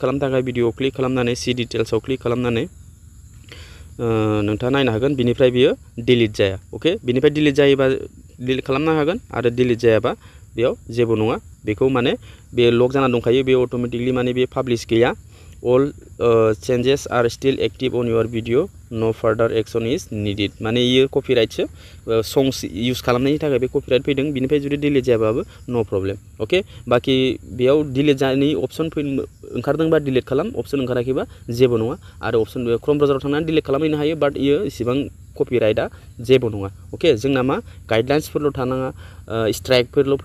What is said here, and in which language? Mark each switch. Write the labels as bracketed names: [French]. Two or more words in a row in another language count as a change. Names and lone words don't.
[Bodo] खालामनो थाखाय भिडिअआव क्लिक खालामनानै [English] see details [Bodo] क्लिक खालामनानै नोंथाङा नायनो हागोन बिनिफ्राय बियो डिलीट जाया अके बिनिफ्राय डिलीट जायोबा डिलीट खालामनो हागोन आरो डिलीट जायाबा बेयाव जेबो नङा बेखौ माने बे लक जाना दंखायो बे अट'मेटिकलि माने बे पाब्लिश गैया [English] all changes are still active on your video no further action is needed [Bodo] माने ये कपिराइटसो songs यूज खालामनायनि थाखाय बे कपिराइट फैदों बिनिफ्राय जुदि डिलीट जायाबाबो [English] no problem okay [Bodo] बाकी बेयाव डिलीट जानायनि अपसन ओंखारदोंबा डिलीट खालाम अपसन ओंखाराखैबा जेबो नङा आरो अपसन क्रोम ब्राउजाराव थांनानै डिलीट खालामहैनो हायो बाट इयो इसेबां कपिराइटआ जेबो नङा ओके जोंना मा गाइडलाइन्सफोरल' थानाङा स्ट्राइकफोरल'